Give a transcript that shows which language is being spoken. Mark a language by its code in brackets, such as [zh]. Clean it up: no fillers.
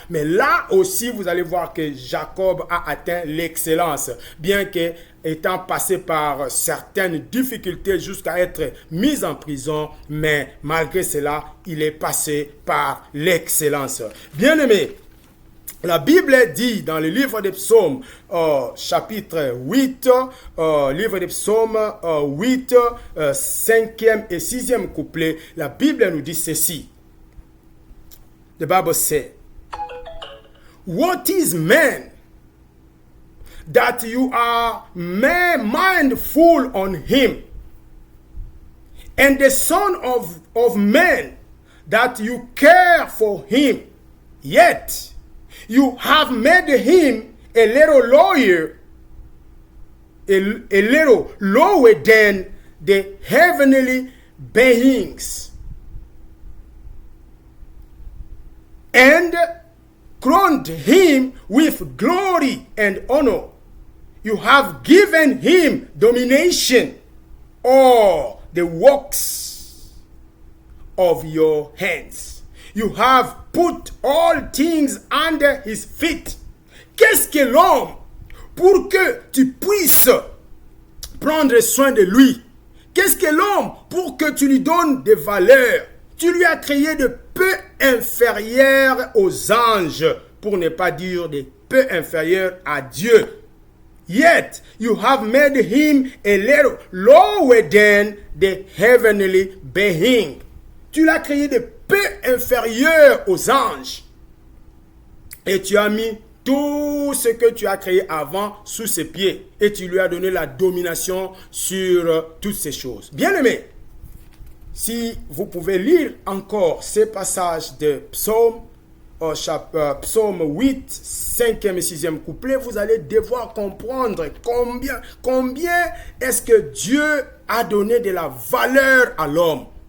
[fr] Mais là aussi, vous allez voir que Jacob a atteint l'excellence, bien que étant passé par certaines difficultés jusqu'à être mis en prison, mais malgré cela, il est passé par l'excellence. Bien-aimé, la Bible dit dans le livre des Psaumes, chapitre 8, livre des Psaumes 8, 5e et 6e couplet, la Bible nous dit ceci. [en] The Bible says, what is man that you are mindful on him, and the son of man that you care for him, yet you have made him a little lower than the heavenly beings, and crowned him with glory and honor. You have given him domination over the works of your hands. You have put all things under his feet. [fr] Qu'est-ce que l'homme pour que tu puisses prendre soin de lui? Qu'est-ce que l'homme pour que tu lui donnes des valeurs? Tu lui as créé de peu inférieurs aux anges, pour ne pas dire des peu inférieurs à Dieu. [en] Yet you have made him a little lower than the heavenly being. [fr] Tu l'as créé de peu inférieur aux anges. Et tu as mis tout ce que tu as créé avant sous ses pieds. Et tu lui as donné la domination sur toutes ces choses. Bien-aimés, si vous pouvez lire encore ces passages de Psaume, Psaume 8, 5e et 6e couplet, vous allez devoir comprendre combien est-ce que Dieu a donné de la valeur à l'homme.